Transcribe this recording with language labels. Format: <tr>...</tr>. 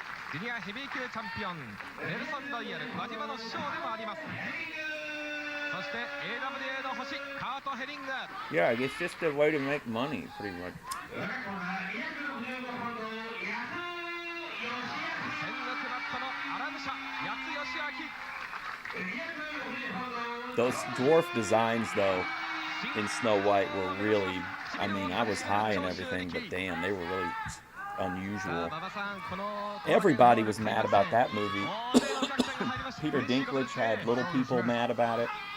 <ja>ジュニアヘビー級チャンピオンネルソン・ロイヤル輪島の師匠でもあります。そして AWA の星カート・ヘリング。</ja> <en>Yeah, it's just a way to make money, pretty much.</en> <ja>戦国マットの荒武者八津義明。</ja> <en>Those dwarf designs, though, in Snow White were really, I mean, I was high and everything, but damn, they were really unusual. Everybody was mad about that movie. Peter Dinklage had little people mad about it.</en>